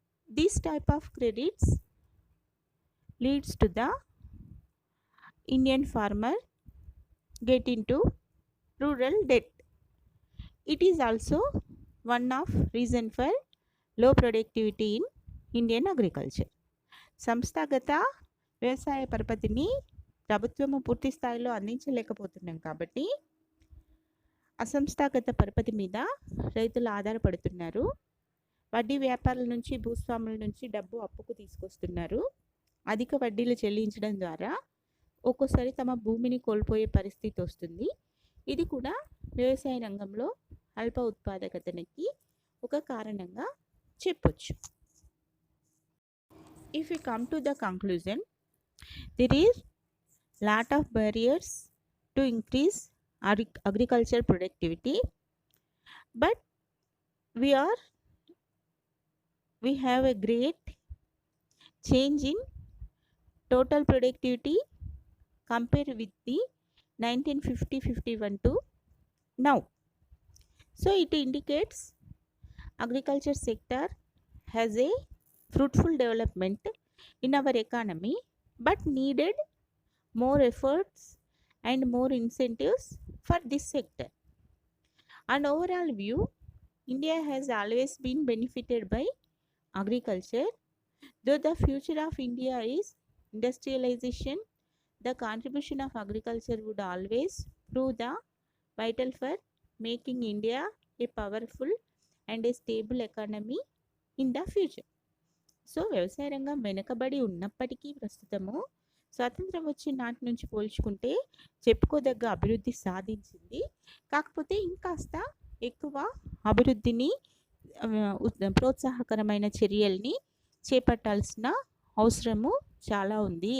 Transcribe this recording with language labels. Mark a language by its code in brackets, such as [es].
[en] This type of credits leads to the Indian farmer get into rural debt. It is also one of reason for low productivity in Indian agriculture. [te] సంస్థాగత వ్యవసాయ పరపతిని ప్రభుత్వము పూర్తి స్థాయిలో అందించలేకపోతున్నాం కాబట్టి అసంస్థాగత పరపతి మీద రైతులు ఆధారపడుతున్నారు. వడ్డీ వ్యాపారుల నుంచి, భూస్వాముల నుంచి డబ్బు అప్పుకు తీసుకొస్తున్నారు. అధిక వడ్డీలు చెల్లించడం ద్వారా ఒక్కోసారి తమ భూమిని కోల్పోయే పరిస్థితి వస్తుంది. ఇది కూడా వ్యవసాయ రంగంలో అల్ప ఉత్పాదకతకి ఒక కారణంగా చెప్పొచ్చు. [en] If we come to the conclusion, there is lot of barriers to increase agriculture productivity, but we have a great change in total productivity compared with the 1950-51 to now. So it indicates agriculture sector has a fruitful development in our economy, but needed more efforts and more incentives for this sector. On overall view, India has always been benefited by agriculture. Though the future of India is industrialization, the contribution of agriculture would always prove the vital for making India a powerful and a stable economy in the future. [te] So వ్యవసాయ రంగం వెనుకబడి ఉన్నప్పటికీ ప్రస్తుతము స్వాతంత్రం వచ్చిన నాటి నుంచి పోల్చుకుంటే చెప్పుకోదగ్గ అభివృద్ధి సాధించింది. కాకపోతే ఇంకాస్త ఎక్కువ అభివృద్ధిని, ప్రోత్సాహకరమైన చర్యల్ని చేపట్టాల్సిన అవసరము చాలా ఉంది.